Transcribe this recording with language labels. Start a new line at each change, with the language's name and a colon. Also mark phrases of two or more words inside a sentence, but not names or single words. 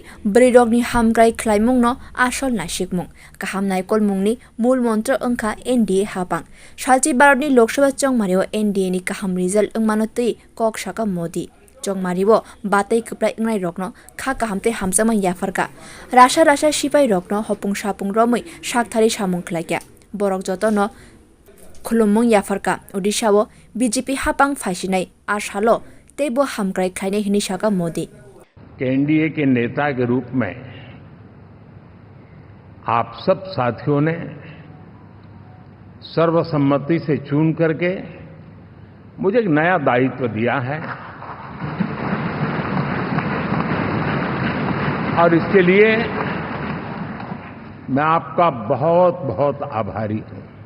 Kok Borok: brirokni hamkrai khlaimung no asol naisikmung kahamnai kolmung ni mul mantra angkha NDA hapang salchi baroni lok sabha chongmario NDA ni kaham result angmanoti kok shaka Modi chongmaribo batai kuprai ngai rokno kha kahamte hamsama yafarka rasha sipai rokno hopung sapung romoi sakthari samung khlaikya borok jotono khulumung yafarka Odisha wo BJP hapang phasinai ashalo tebo hamkrai khaine hini shaka Modi
Hindi: एनडीए के नेता के रूप में आप सब साथियों ने सर्वसम्मति से चुन करके मुझे एक नया दायित्व दिया है और इसके लिए मैं आपका बहुत बहुत आभारी हूं